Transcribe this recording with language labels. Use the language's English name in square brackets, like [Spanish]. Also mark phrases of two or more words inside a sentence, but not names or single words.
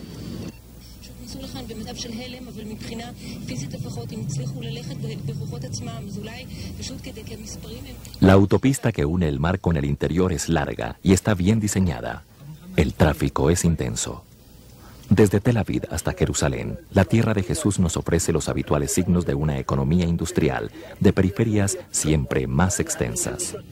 [Hebrew] נכנסו לכאן במצב של הלם, אבל מבחינה פיזית לפחות הם הצליחו ללכת בכוחות עצמם, אז אולי פשוט כדי כי המספרים הם... [Spanish] La autopista que une el mar con el interior es larga y está bien diseñada. El tráfico es intenso. Desde Tel Aviv hasta Jerusalén, la tierra de Jesús nos ofrece los habituales signos de una economía industrial, de periferias siempre más extensas.